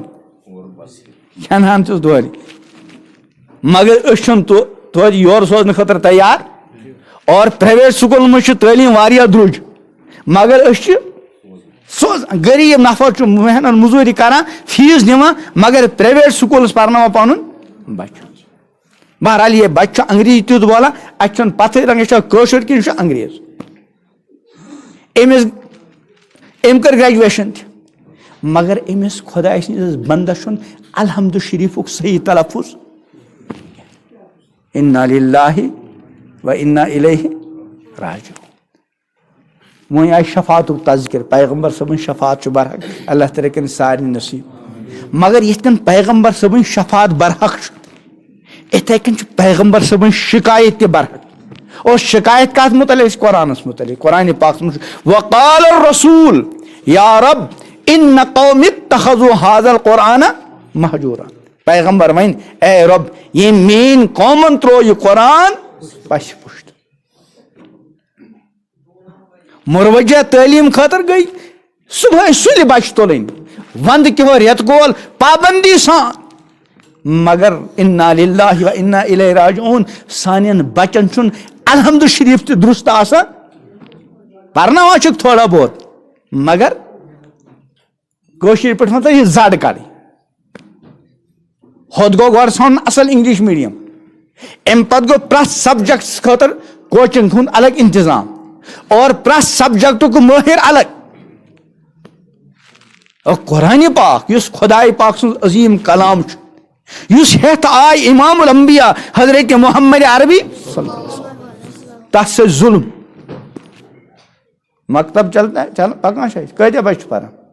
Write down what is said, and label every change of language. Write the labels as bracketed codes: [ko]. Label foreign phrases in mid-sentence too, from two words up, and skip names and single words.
[ks] کھٮ۪نہٕ دورِ مگر أسۍ چھِنہٕ توتہِ یورٕ سوزنہٕ خٲطرٕ تیار اور پرٛایویٹ سکوٗلن منٛز چھِ تعلیٖم واریاہ درٛوج مگر أسۍ چھِ سوزان غریٖب نفر چھُ محنت موٚزوٗرۍ کران فیٖس دِوان مگر پرٛایویٹ سکوٗلس پرناوان پنُن بچہِ بہرحال یہِ بچہِ چھُ انگریزی تیُتھ بولان اَسہِ چھنہٕ پتہٕے رنگ یہِ چھا کٲشُر کِنہٕ یہِ چھُ انگریز أمۍ کٔر گریجویشن تہِ مگر أمِس خۄداے سٕنٛدِس بنٛدس چھُنہٕ الحمدُ شریٖفُک صحیح تلفظ [ar] اِنّا لِلّٰہِ و اِنّا اِلیہِ راجعوٗن [ks] وۄنۍ آیہِ شفاعتُک تذکِر پیغمبر صٲبٕنۍ شفاعت چھُ برحق اللہ تعالیٰ کٔرِنۍ سارنٕے نصیٖب مگر یِتھ کٔنۍ پیغمبر صٲبٕنۍ شفاعت برحق چھُ یِتھے کٔنۍ چھُ پیغمبر صٲبٕنۍ شِکایت تہِ برحق اور شکایت کتھ متعلق قرآنس متعلق قرآنِ پاکس منٛز چھُ [ar] وقال الرسول یا رب ان قوم اتخذوا هذا القرآن مہجورا [ks] پیغمبر وۄنۍ اے رب ییٚمۍ میٲنۍ قومن ترٛوو یہِ قرآن پشہِ پُشت مروجہ تعلیٖم خٲطرٕ گٔے صبحٲے سُلہِ بچہِ تُلٕنۍ ونٛدٕ کیٚہو رٮ۪تہٕ کول پابندی سان مگر [ar] اِنّا لِلّٰہِ و اِنّا اِلیہِ راجعوٗن [ks] سانٮ۪ن بچن چھُنہٕ الحمدُ شریٖف تہِ درست آسان پرناوان چھِکھ تھوڑا بہت مگر کٲشِر پٲٹھۍ مطلب یہِ زڈ کڑٕنۍ ہوٚت گوٚو گۄڈٕ ژھانڈُن اصل [en] English medium [ks] امہِ پتہٕ گوٚو پرٛٮ۪تھ سبجکٹس خٲطرٕ کوچنگ ہُنٛد الگ انتظام اور پرٛٮ۪تھ سبجکٹُک مٲہِر الگ اور قرآنِ پاک یُس خۄداے پاک سُنٛد عظیٖم کلام چھُ یُس ہٮ۪تھ آے امام الانبیا حضرت محمد عربی تتھ سۭتۍ ظُلم مکتب چلان پکان چھِ أسۍ کۭتیاہ بچہِ چھِ پران